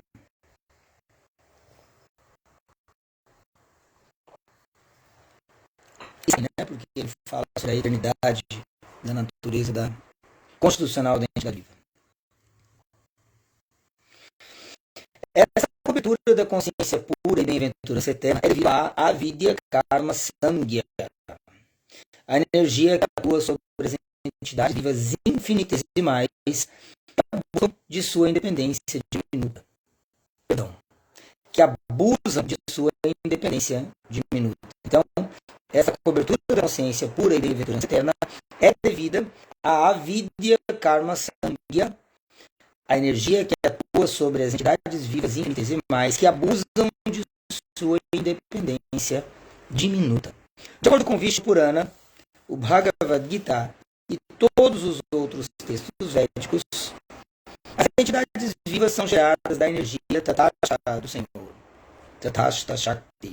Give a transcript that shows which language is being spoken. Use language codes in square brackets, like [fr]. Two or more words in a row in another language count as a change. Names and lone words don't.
[pt] Porque ele fala sobre a eternidade da natureza constitucional da entidade viva. Essa cobertura da consciência pura e bem-aventurança eterna é devido à [sa] अविद्या कर्म संज्ञा, [pt] a energia que atua sobre as entidades vivas infinitesimais de sua independência diminuta. Que abusam de sua independência diminuta. Então, essa cobertura da consciência pura e da bem-aventurança eterna é devida à [sa] अविद्या कर्म संज्ञा, [pt] a energia que atua sobre as entidades vivas infinitesimais que abusam de sua independência diminuta. De acordo com Vishnu Purana, o Bhagavad Gita e todos os outros textos védicos, as entidades vivas são geradas da energia Tathagata do Senhor, [sa] तथागत शक्ति.